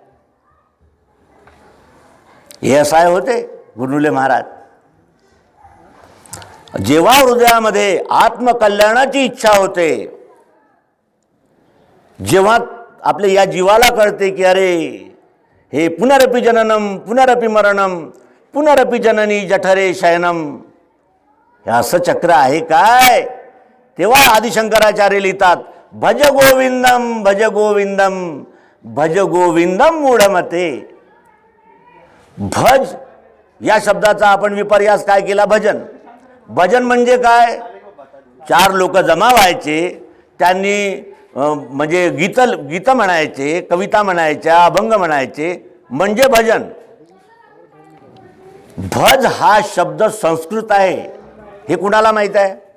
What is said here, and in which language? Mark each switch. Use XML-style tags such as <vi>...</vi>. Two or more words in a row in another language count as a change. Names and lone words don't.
<mr>ASI होते गुरुनुले महाराज. जेव्हा हृदयामध्ये आत्मकल्याणाची इच्छा होते, जेव्हा आपल्या या जीवाला कळते की अरे हे</mr> <sa>पुनरपि जननम पुनरपि मरणम पुनरपि जननी जठरे शयनम,</sa> <mr>हे असं चक्र आहे काय, तेव्हा आदिशंकराचार्य लिहितात,</mr> <sa>भज गोविंदम भज गोविंदम भज गोविंदम मूढमते.</sa> <mr>भज या शब्दाचा आपण विपर्यास काय केला? भजन. भजन म्हणजे काय? चार लोक जमा व्हायचे, त्यांनी म्हणजे गीत म्हणायचे, कविता म्हणायच्या, अभंग म्हणायचे, म्हणजे भजन. भज हा शब्द संस्कृत आहे, हे कुणाला माहित आहे?</mr>